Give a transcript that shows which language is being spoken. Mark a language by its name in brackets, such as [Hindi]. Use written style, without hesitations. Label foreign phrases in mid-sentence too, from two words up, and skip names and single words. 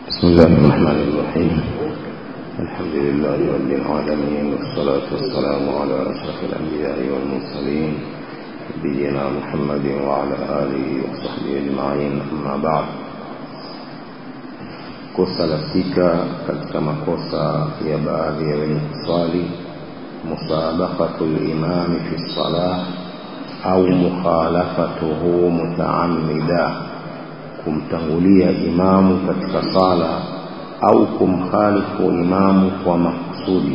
[Arabic] بسم الله الرحمن الرحيم. الحمد لله رب العالمين، والصلاة والسلام على أشرف الأنبياء والمرسلين نبينا محمد وعلى آله وصحبه أجمعين. أما بعد. [Swahili] kosa la sita katika makosa ya baadhi ya wenye kusali, [Arabic] مسابقة الإمام في الصلاة أو مخالفته متعمدا, [Swahili] kumtangulia imamu katika sala au kumkhalifu imamu kwa makusudi.